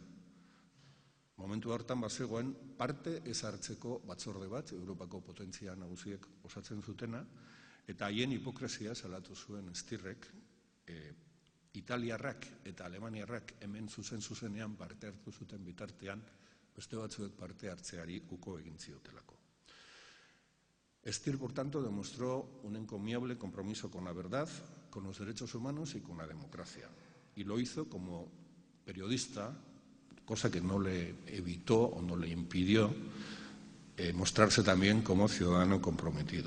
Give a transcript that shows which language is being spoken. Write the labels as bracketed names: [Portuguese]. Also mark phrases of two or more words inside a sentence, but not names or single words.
[Basque] Momentu hortan bazegoen parte ez hartzeko batzorde bat, Europako potentzia nagusiek osatzen zutena, eta haien hipokresia salatu zuen Stirrek, Italiarrak eta Alemaniarrak hemen zuzenean parte hartu zuten bitartean, beste batzuek parte hartzeari uko egin ziotelako. Stirr, [Spanish] por tanto, demostró un encomiable compromiso con la verdad, con los derechos humanos y con la democracia. Y lo hizo como periodista, cosa que no le evitó o no le impidió mostrarse también como ciudadano comprometido.